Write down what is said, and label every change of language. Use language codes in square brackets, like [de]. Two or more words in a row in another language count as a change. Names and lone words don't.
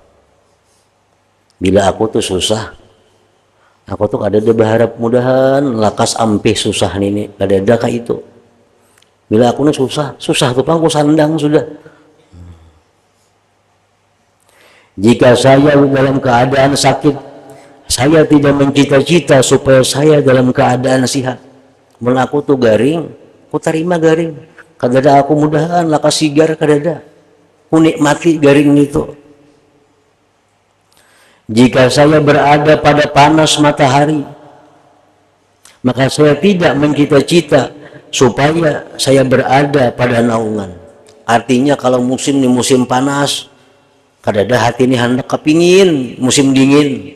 [bjn] Bila aku tuh susah, aku tuh ada berharap mudahan lakas ampih susah nih ada kayak itu. Bila aku nih susah tuh pangku sandang sudah. [id] Jika saya dalam keadaan sakit, saya tidak mencita-cita supaya saya dalam keadaan sehat. [bjn] Melaku tuh garing, ku terima garing. Kadada aku mudahan lakas sigar kadada. Ku nikmati garing itu. [id] Jika saya berada pada panas matahari, maka saya tidak mencita-cita supaya saya berada pada naungan. Artinya kalau musim ini musim panas, kadada hati ini hendak kepingin musim dingin.